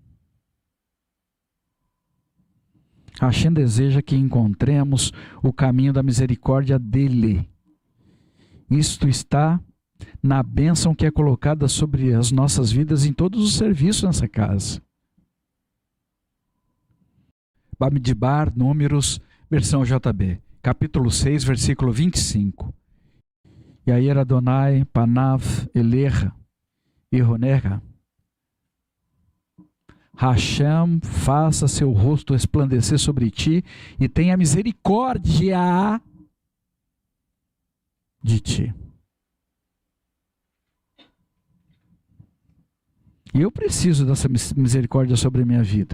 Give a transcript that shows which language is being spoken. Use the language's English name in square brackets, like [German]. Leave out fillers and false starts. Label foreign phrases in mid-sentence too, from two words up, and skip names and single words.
[Portuguese] Hashem deseja que encontremos o caminho da misericórdia dele. Isto está na bênção que é colocada sobre as nossas vidas em todos os serviços nessa casa. Bamidbar, Números, versão JB. Capítulo 6, versículo 25. [Hebrew] Yair Adonai panav elecha ironecha. [Portuguese] Hashem faça seu rosto resplandecer sobre ti e tenha misericórdia de ti. E eu preciso dessa misericórdia sobre a minha vida.